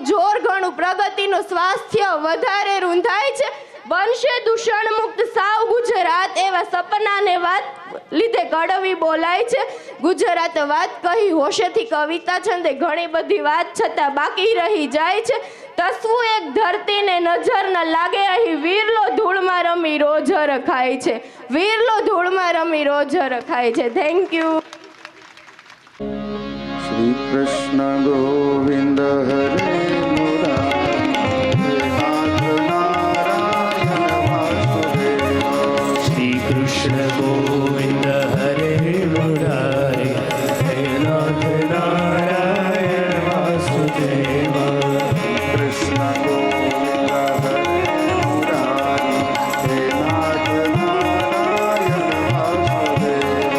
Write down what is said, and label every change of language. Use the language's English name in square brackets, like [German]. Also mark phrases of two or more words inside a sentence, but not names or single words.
[Gujarati] જોર ઘણું પ્રગતિનું સ્વાસ્થ્ય વધારે રૂંધાય છે બનશે દૂષણ મુક્ત સાવ ગુજરાત એવા સપનાને વાત લીધે કડવી બોલાય છે ગુજરાત વાત કહી હોશેથી કવિતા છંદે ઘણી બધી વાત છતાં બાકી રહી જાય છે તસવું એક ધરતીને નજર ન લાગે અહીં વીરલો ધૂળમાં રમી રોજ રખાય છે વીરલો ધૂળમાં રમી રોજ રખાય છે [English] thank you [Sanskrit] श्री कृष्ण गोविंद हरे गोविंद हरे मुरारे हे नाथ नारायण वासुदेव कृष्ण गोविंद हरे मुरारी हे नाथ नारायण वासुदेव